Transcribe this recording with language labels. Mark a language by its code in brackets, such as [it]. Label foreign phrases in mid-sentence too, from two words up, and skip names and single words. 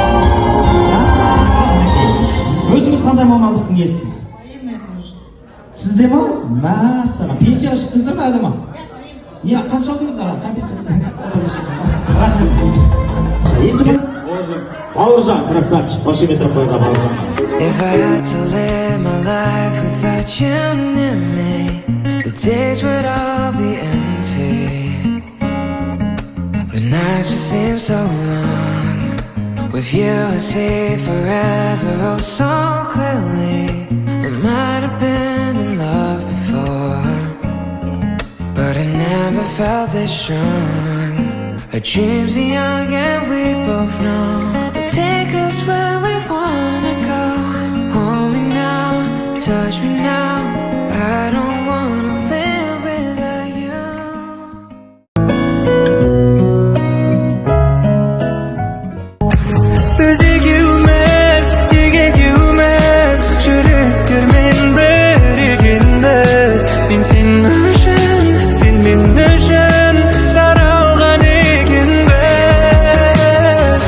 [kk] Өзіңіз қандай мамандықтың иесісіз? Сізде ма? Мәссаған. Пенсияға шықтыңыздар ма әлі ма? Не, қанша алдыңыздар? Есімі? Бауыржан, красавчик. Қошемет қойға Бауыржан. [en] If I had to live my life without you near me, the days would all be empty. The nights would seem so long. With you I see forever oh so clearly. We might have been in love before, but I never felt this strong. Our dreams are young and we both know they'll take us where we wanna go. Hold me now, touch me now. I don't wanna live without you. [kk] Biz ikimiz, tek ikimiz, жүректермен бірігенбіз. Мен сен үшін, сен мен үшін жаралған екенбіз.